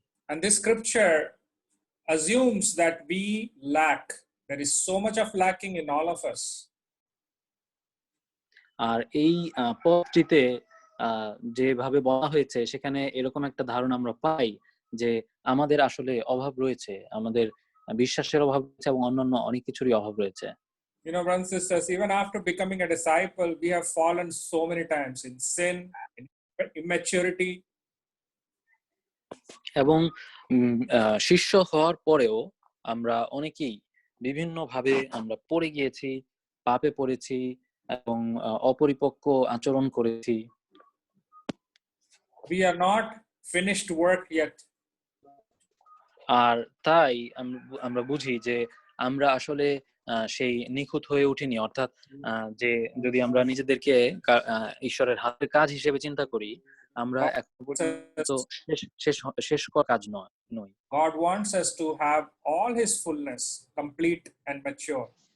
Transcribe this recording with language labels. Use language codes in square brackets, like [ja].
[en] And this scripture assumes that we lack. There is so much of lacking in all of us. [bn] আর এই পদটিতে যেভাবে বলা হয়েছে সেখানে এরকম একটা ধারণা আমরা পাই যে আমাদের আসলে অভাব রয়েছে, আমাদের বিশ্বাসের অভাব রয়েছে এবং অন্যান্য অনেক কিছুরই অভাব রয়েছে। [en] You know, brothers and sisters, even after becoming a disciple, we have fallen so many times in sin, in immaturity. [bn] এবং শিষ্য হওয়ার পরেও আমরা অনেকেই বিভিন্ন ভাবে আমরা পড়ে গিয়েছি, পাপে পড়েছি এবং অপরিপক্ক আচরণ করেছি। [en] We are not finished work yet. [bn] আর তাই আমরা বুঝি যে আমরা আসলে সেই নিখুঁত হয়ে উঠিনি, অর্থাৎ যে যদি আমরা নিজেদেরকে ঈশ্বরের হাতের কাজ হিসেবে চিন্তা করি, আমরা এখন পর্যন্ত শেষ করা কাজ নই। [en] God wants us to have all his fullness, complete and mature.